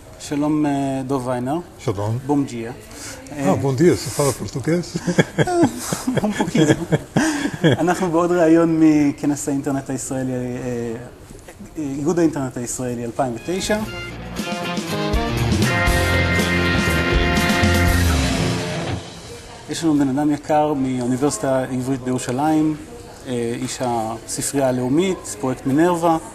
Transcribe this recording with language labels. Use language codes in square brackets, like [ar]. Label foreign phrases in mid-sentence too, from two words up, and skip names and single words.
[pt] Shalom, Dov Weiner. Shalom. Bom dia. Bom dia, você fala português? Um pouquinho. [he] אנחנו בעוד ראיון מכנס האינטרנט הישראלי, איגוד האינטרנט הישראלי 2009. יש לנו בן אדם יקר מאוניברסיטה העברית בירושלים, איש הספרייה הלאומית, פרויקט מינרווה.